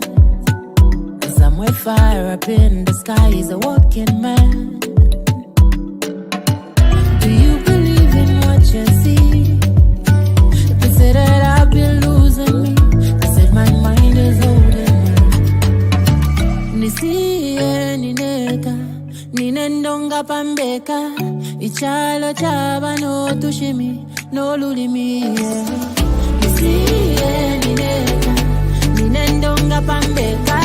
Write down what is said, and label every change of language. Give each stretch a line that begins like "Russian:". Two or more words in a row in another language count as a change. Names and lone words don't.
English: Somewhere fire up in the sky is a walking man. Do you believe in what you see? They say that I've been losing me. They said my mind is holding me.
Bemba: Nisiye nineka, ninendonga pambeka. Ichalo chaba no tushimi, no lulimi. Nisiye nineka, ninendonga pambeka.